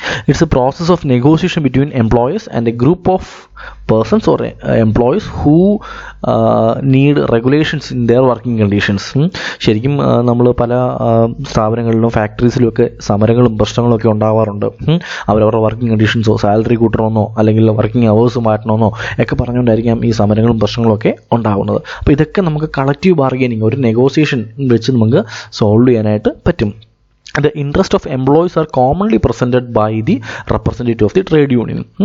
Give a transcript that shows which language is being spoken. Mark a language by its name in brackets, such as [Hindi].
[English] It's a process of negotiation between employers and a group of persons or employees who need regulations in their working conditions. [Malayalam] ശരിക്കും നമ്മൾ പല സ്ഥാപനങ്ങളിലും ഫാക്ടറീസിലുമൊക്കെ സമരങ്ങളും പ്രശ്നങ്ങളൊക്കെ ഉണ്ടാവാറുണ്ട്. അവരവരുടെ വർക്കിംഗ് കണ്ടീഷൻസോ സാലറി കൂട്ടണമെന്നോ അല്ലെങ്കിൽ വർക്കിംഗ് അവേഴ്സ് മാറ്റണമെന്നോ ഒക്കെ പറഞ്ഞുകൊണ്ടായിരിക്കാം ഈ സമരങ്ങളും പ്രശ്നങ്ങളൊക്കെ ഉണ്ടാകുന്നത്. അപ്പോൾ ഇതൊക്കെ നമുക്ക് കളക്റ്റീവ് ബാർഗൈനിങ്, ഒരു നെഗോസിയേഷൻ വെച്ച് നമുക്ക് സോൾവ് ചെയ്യാനായിട്ട് പറ്റും. [English] The interest of employees are commonly presented by the representative of the trade union.